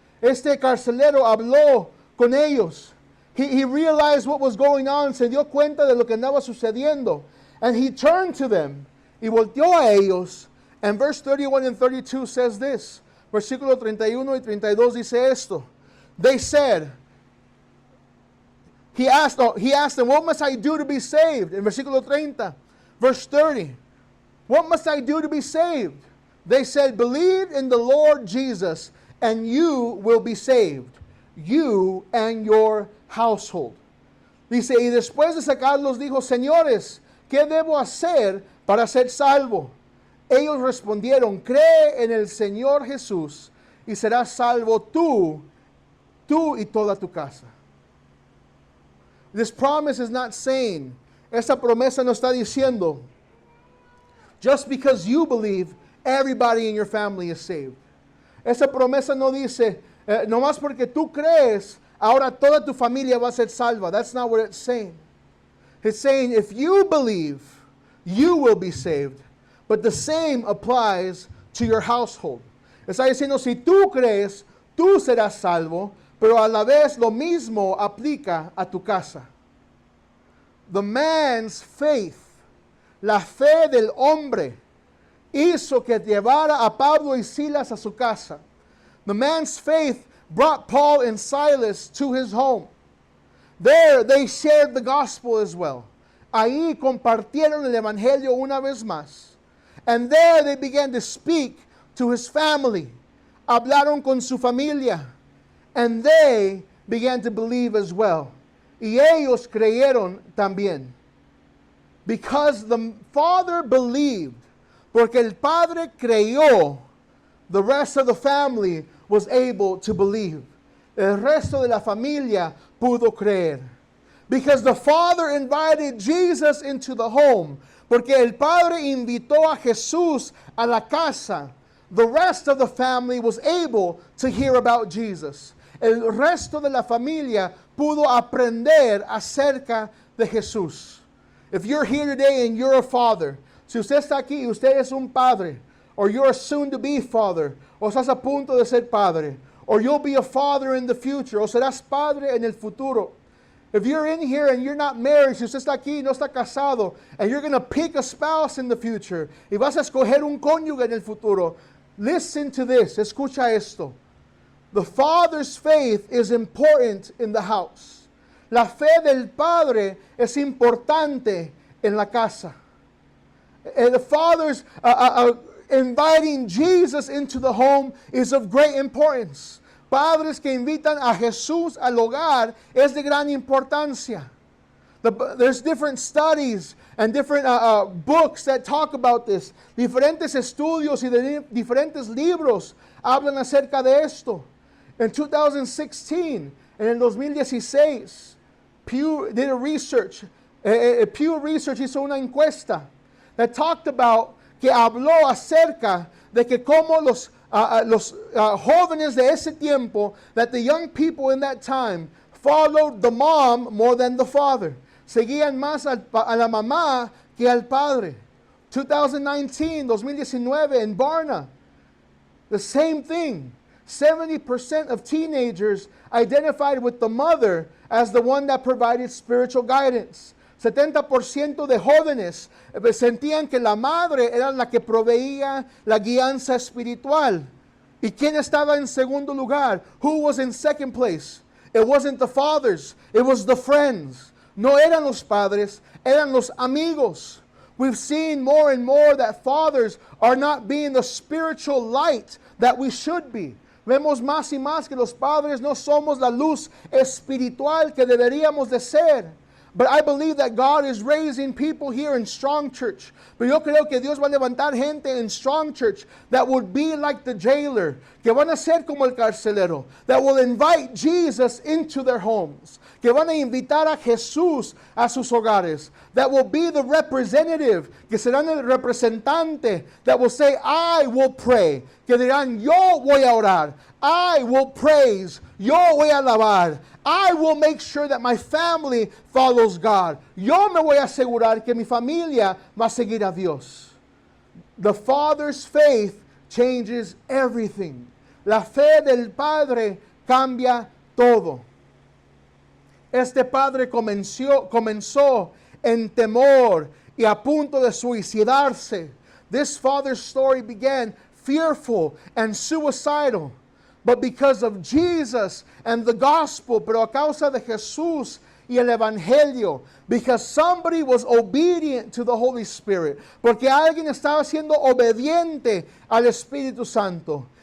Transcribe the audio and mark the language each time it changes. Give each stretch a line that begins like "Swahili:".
Spanish: Este carcelero habló con ellos.
English: He realized what was going on,
Spanish: se dio cuenta de lo que andaba sucediendo.
English: And he turned to them,
Spanish: y volteó a ellos.
English: And verse 31 and 32 says this.
Spanish: Versículo 31 y 32 dice esto.
English: They said, he asked them, what must I do to be saved? In versículo 30. Verse 30. What must I do to be saved? They said, believe in the Lord Jesus, and you will be saved, you and your household.
Spanish: Dice, y después de sacarlos dijo, señores, ¿qué debo hacer para ser salvo? Ellos respondieron, cree en el Señor Jesús y serás salvo tú y toda tu casa.
English: This promise is not saying,
Spanish: esta promesa no está diciendo,
English: just because you believe, everybody in your family is saved.
Spanish: Esa promesa no dice, nomás porque tú crees, ahora toda tu familia va a ser salva.
English: That's not what it's saying. It's saying, if you believe, you will be saved. But the same applies to your household.
Spanish: Está diciendo, si tú crees, tú serás salvo, pero a la vez lo mismo aplica a tu casa.
English: The man's faith,
Spanish: la fe del hombre, hizo que llevara a Pablo y Silas a su casa.
English: The man's faith brought Paul and Silas to his home. There they shared the gospel as well.
Spanish: Ahí compartieron el evangelio una vez más.
English: And there they began to speak to his family.
Spanish: Hablaron con su familia.
English: And they began to believe as well.
Spanish: Y ellos creyeron también.
English: Because the father believed,
Spanish: porque el padre creyó,
English: the rest of the family was able to believe.
Spanish: El resto de la familia pudo creer.
English: Because the father invited Jesus into the home.
Spanish: Porque el padre invitó a Jesús a la casa.
English: The rest of the family was able to hear about Jesus.
Spanish: El resto de la familia pudo aprender acerca de Jesús.
English: If you're here today and you're a father,
Spanish: si usted está aquí y usted es un padre,
English: or you're a soon-to-be father,
Spanish: o estás a punto de ser padre,
English: or you'll be a father in the future,
Spanish: o serás padre en el futuro.
English: If you're in here and you're not married,
Spanish: si usted está aquí y no está casado,
English: and you're going to pick a spouse in the future,
Spanish: y vas a escoger un cónyuge en el futuro,
English: listen to this,
Spanish: escucha esto.
English: The father's faith is important in the house.
Spanish: La fe del padre es importante en la casa.
English: The father's inviting Jesus into the home is of great importance.
Spanish: Padres que invitan a Jesús al hogar es de gran importancia.
English: There's different studies and different books that talk about this.
Spanish: Diferentes estudios y de diferentes libros hablan acerca de esto.
English: In 2016,
Spanish: en el 2016,
English: Pew did a research.
Spanish: Pew Research hizo una encuesta
English: that talked about,
Spanish: que habló acerca de que cómo los jóvenes de ese tiempo,
English: that the young people in that time followed the mom more than the father.
Spanish: Seguían más a la mamá que al padre.
English: 2019 in Barna, the same thing. 70% of teenagers identified with the mother as the one that provided spiritual guidance.
Spanish: 70% de jóvenes sentían que la madre era la que proveía la guianza espiritual. ¿Y quién estaba en segundo lugar?
English: Who was in second place? It wasn't the fathers, it was the friends.
Spanish: No eran los padres, eran los amigos.
English: We've seen more and more that fathers are not being the spiritual light that we should be.
Spanish: Vemos más y más que los padres no somos la luz espiritual que deberíamos de ser.
English: But I believe that God is raising people here in Strong Church.
Spanish: Pero yo creo que Dios va a levantar gente en Strong Church
English: that would be like the jailer,
Spanish: que van a ser como el carcelero,
English: that will invite Jesus into their homes,
Spanish: que van a invitar a Jesús a sus hogares,
English: that will be the representative,
Spanish: que serán el representante,
English: that will say, I will pray,
Spanish: que dirán, yo voy a orar,
English: I will praise,
Spanish: yo voy a alabar,
English: I will make sure that my family follows God.
Spanish: Yo me voy a asegurar que mi familia va a seguir a Dios.
English: The father's faith changes everything.
Spanish: La fe del padre cambia todo. Este padre comenzó en temor y a punto de suicidarse.
English: This father's story began fearful and suicidal. But because of Jesus and the gospel,
Spanish: pero a causa de Jesús y el evangelio,
English: because somebody was obedient to the Holy Spirit,
Spanish: porque alguien estaba siendo obediente al Espíritu Santo.